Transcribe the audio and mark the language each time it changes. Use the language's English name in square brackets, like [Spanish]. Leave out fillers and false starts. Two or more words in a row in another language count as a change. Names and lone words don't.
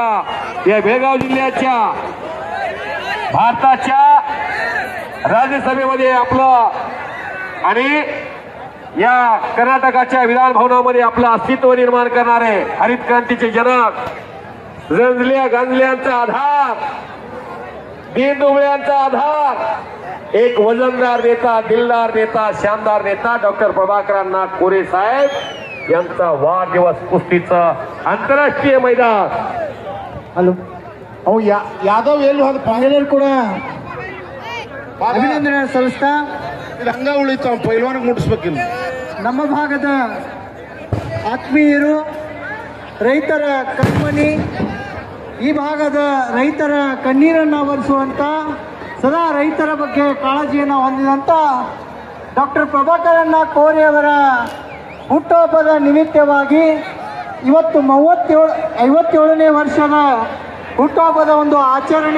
[Marathi] या बेळगाव जिल्ह्याच्या भारताच्या राज्यसभेमध्ये आपलं आणि या कर्नाटकाच्या विधान भवनामध्ये आपलं अस्तित्व निर्माण करणारे हरित क्रांतीचे जनक, रंजल्या गांजल्यांचा आधार, दीनदुबळ्यांचा आधार, एक वजनदार नेता, दिलदार नेता, शानदार नेता डॉक्टर प्रभाकरांना कोरे साहेब यांचा वाढदिवस कुस्तीचं आंतरराष्ट्रीय मैदान। [Kannada] ಹಲೋ ಅವು ಯಾದವ್ ಎಲ್ಲಿ ಹೋದ ಪಾಂಗೇಲರ್ ಕೂಡ ಅಭಿನಂದನೆ ಸಲ್ಲಿಸ್ತಾ ಇದು ಹಂಗ ಉಳಿತು ಪೈಲ್ವಾನಿಗೆ ಮುಟ್ಟಿಸ್ಬೇಕಿಲ್ಲ। ನಮ್ಮ ಭಾಗದ ಆತ್ಮೀಯರು, ರೈತರ ಕಣ್ಮಣಿ, ಈ ಭಾಗದ ರೈತರ ಕಣ್ಣೀರನ್ನು ಒರೆಸುವಂತ, ಸದಾ ರೈತರ ಬಗ್ಗೆ ಕಾಳಜಿಯನ್ನು ಹೊಂದಿದಂತ ಡಾಕ್ಟರ್ ಪ್ರಭಾಕರಣ್ಣ ಕೋರೆ ಅವರ ಹುಟ್ಟುಹಬ್ಬದ ನಿಮಿತ್ತವಾಗಿ ಇವತ್ತು 57ನೇ ವರ್ಷದ ಹುಟ್ಟುಹಬ್ಬದ ಒಂದು ಆಚರಣೆ।